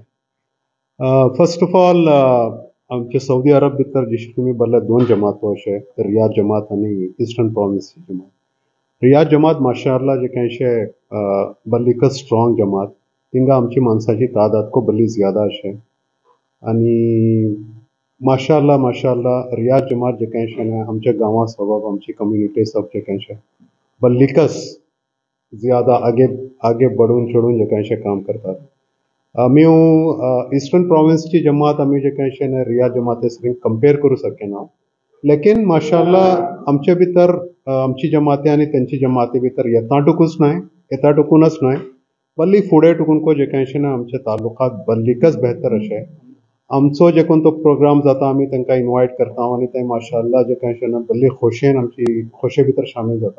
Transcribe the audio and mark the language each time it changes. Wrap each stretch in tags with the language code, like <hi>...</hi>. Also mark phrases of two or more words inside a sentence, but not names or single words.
<kok>फर्स्ट ऑफ ऑल आमचे सौदी अरब भितर जशे तुमी बोल्ले 2 जमातो अशे रियाद जमात आनी ईस्टर्न प्रॉविन्सची जमात रियाद जमात माशाअल्लाह जे कांयशे बल्लीकच स्ट्रॉंग जमात तिंगा आमची माणसाची तादाद खूब बरी ज्यादा अशें आनी माशाअल्लाह रियाज जमात जे कांय अशें आमच्या गांवा सबब आमची कम्युनिटी सब जे कांय अशें बल्लिकस ज्यादा आगे बढ़ून चढ़ून जे कांय अशें काम करतात. आमी ईस्टर्न प्रोविन्सची जमात आमी जे कांय अशें रियाज जमाते सरीं कंपेर करूं शकना, लेकिन माशाअल्लाह आमचे भितर आमची जमाती आनी तेंची जमाती भितर येताटुकूनच न्हय बल्ली फुडें टुकून जे कांय अशें आमच्या तालुकात बल्लिकस बेहतर अशें आमचो जे कोण तो प्रोग्राम जाता आमी तांकां इनवायट करता आनी ते माशाअल्लाह जे कांय अशें बल्ली खोशयेन आमची खोशये भितर शामील जाता.</kok>